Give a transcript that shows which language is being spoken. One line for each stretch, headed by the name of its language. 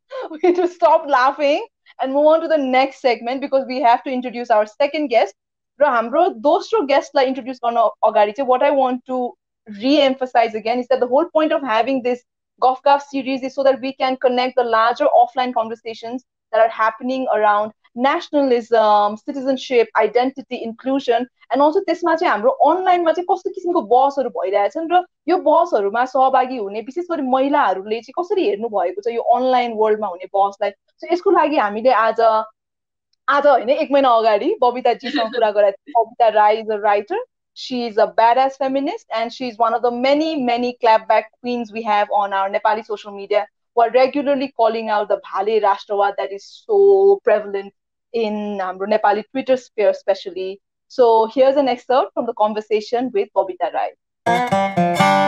English: We need to stop laughing and move on to the next segment because we have to introduce our second guest. Those two guests I introduced on Agadi. What I want to re-emphasize again is that the whole point of having this Guff Gaff series is so that we can connect the larger offline conversations that are happening around nationalism, citizenship, identity, inclusion, and also
Nepali: त्यसमा चाहिँ हाम्रो अनलाइनमा चाहिँ कस्तो किसिमको बहसहरू भइरहेछन् र यो बहसहरूमा सहभागी हुने विशेष गरी महिलाहरूले चाहिँ कसरी हेर्नु भएको छ यो अनलाइन वर्ल्डमा हुने बहसलाई। सो यसको लागि हामीले आज होइन 1 महिना अगाडि बबिताजीसँग कुरा गरेका थियौँ।
English: Babita Rai is a writer. She is a badass feminist, and she is one of the many clapback queens we have on our Nepali social media who are regularly calling out the Bhale Rashtravad that is so prevalent in Nepali Twitter sphere especially. So here's an excerpt from the conversation with Babita Rai.